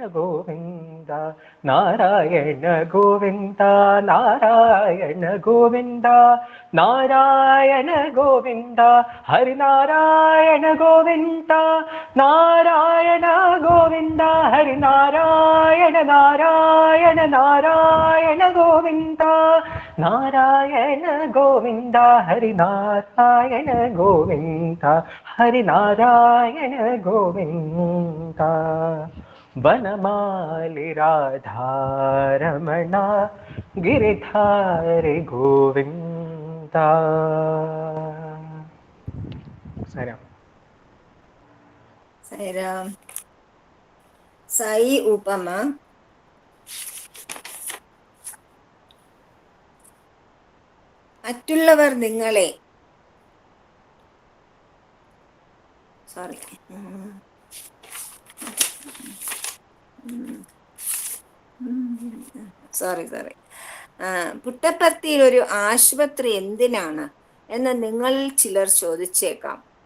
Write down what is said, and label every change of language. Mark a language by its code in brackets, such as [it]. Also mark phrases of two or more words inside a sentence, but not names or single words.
[te] గోవింద నారాయణ గోవింద నారాయణ గోవింద నారాయణ గోవింద హరినారాయణ గోవింద నారాయణ గోవింద హరినారాయణ నారాయణ నారాయణ గోవింద నారాయణ గోవింద హరినారాయణ గోవింద హరినారాయణ గోవింద. వనమాలి రాధారమణ గిరిధారి గోవింద. సరే, [ml] സായിരാം. സായി ഉപമ. മറ്റുള്ളവർ നിങ്ങളെ സോറി പുട്ടപ്പർത്തിയിൽ ഒരു ആശുപത്രി എന്തിനാണ് എന്ന് നിങ്ങളിൽ ചിലർ ചോദിച്ചേക്കാം.